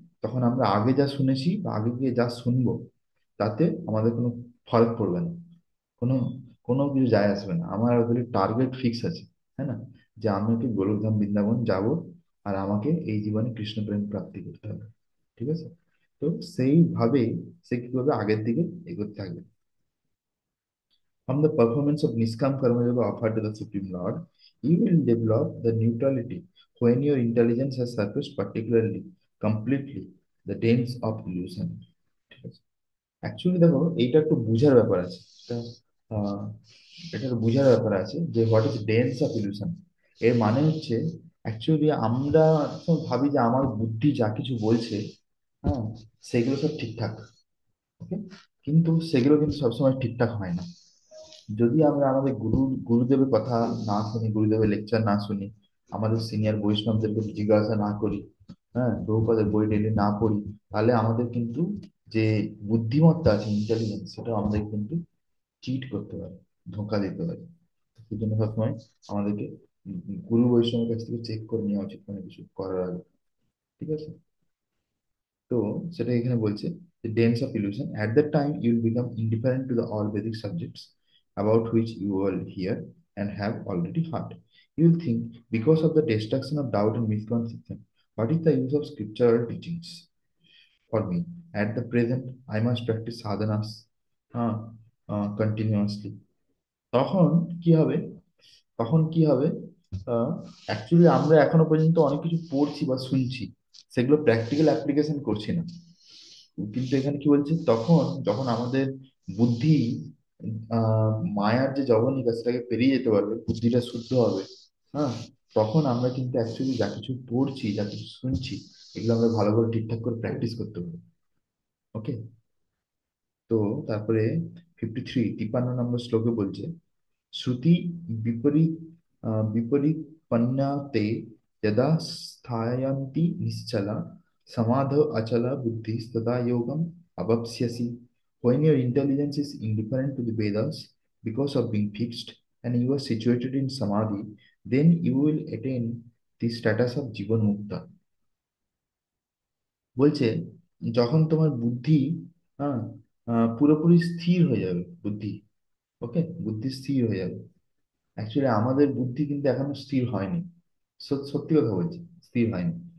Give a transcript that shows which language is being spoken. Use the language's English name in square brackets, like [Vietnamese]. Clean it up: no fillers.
[Bangla] তখন আমরা আগে যা শুনেছি বা আগে গিয়ে যা শুনবো, তাতে আমাদের কোনো ফরক পড়বে না, কোনো কোনো কিছু যায় আসবে না। আমার ওদের টার্গেট ফিক্স আছে, হ্যাঁ না, যে আমাকে গোলকধাম বৃন্দাবন যাব, আর আমাকে এই জীবনে কৃষ্ণ প্রেম প্রাপ্তি করতে হবে। ঠিক আছে? তো সেইভাবে সে কি করবে, আগের দিকে এগোতে থাকবে। [English] From the performance of Niskam Karma Yoga offered to the Supreme Lord, you will develop the neutrality when your intelligence has surfaced particularly, completely, the dens of illusion. [Bangla] ঠিক আছে? অ্যাকচুয়ালি দেখো, এইটা একটু বুঝার ব্যাপার আছে। আহ, এটা একটু বুঝার ব্যাপার আছে যে [English] What is dense of illusion. [Bangla] এর মানে হচ্ছে, অ্যাকচুয়ালি আমরা তো ভাবি যে আমার বুদ্ধি যা কিছু বলছে, হ্যাঁ, সেগুলো সব ঠিকঠাক। ওকে, কিন্তু সেগুলো কিন্তু সবসময় ঠিকঠাক হয় না। যদি আমরা আমাদের গুরুদেবের কথা না শুনি, গুরুদেবের লেকচার না শুনি, আমাদের সিনিয়র বৈষ্ণবদেরকে জিজ্ঞাসা না করি, হ্যাঁ, প্রভুপাদের বই ডেলি না পড়ি, তাহলে আমাদের কিন্তু যে বুদ্ধিমত্তা আছে, ইন্টেলিজেন্স, সেটা আমাদের কিন্তু চিট করতে পারে, ধোঁকা দিতে পারে। সেই জন্য সবসময় আমাদেরকে গুরু বৈষ্ণবের কাছ থেকে চেক করে নেওয়া উচিত কোনো কিছু করার আগে। ঠিক আছে? তো সেটা এখানে বলছে, [English] the dense of illusion at that time you will become indifferent to the all Vedic subjects about which you will hear and have already heard. You will think, because of the destruction of doubt and misconception, what is the use of scriptural teachings for me? At the present I must practice sadhanas continuously. [Bangla] তখন কি হবে? তখন কি হবে? Actually আমরা এখনো পর্যন্ত অনেক কিছু পড়ছি বা শুনছি, সেগুলো প্র্যাকটিক্যাল অ্যাপ্লিকেশন করছি না। কিন্তু এখানে কি বলছে, তখন যখন আমাদের বুদ্ধি আহ মায়ার যে জবনিকা সেটাকে পেরিয়ে যেতে পারবে, বুদ্ধিটা শুদ্ধ হবে, হ্যাঁ, তখন আমরা কিন্তু অ্যাকচুয়ালি যা কিছু পড়ছি, যা কিছু শুনছি, এগুলো আমরা ভালো করে ঠিকঠাক করে প্র্যাকটিস করতে পারবো। ওকে। তো তারপরে 53 নম্বর শ্লোকে বলছে, [Sanskrit] শ্রুতি বিপরীত বিপরীতপন্নাতে যদা স্থায়ন্তি নিশ্চলা সমাধো অচলা বুদ্ধি তদা যোগম অবপ্স্যসি। [English] When your intelligence is indifferent to the Vedas because of being fixed and you are situated in samadhi, then you will attain the status of jivan mukta. [Bangla] বলছে, যখন তোমার বুদ্ধি, হ্যাঁ, পুরোপুরি স্থির হয়ে যাবে, বুদ্ধি, ওকে, বুদ্ধি স্থির হয়ে যাবে। অ্যাকচুয়ালি আমাদের বুদ্ধি কিন্তু এখনো স্থির হয়নি। সত্যি কথা বলছি, স্থির হয়নি।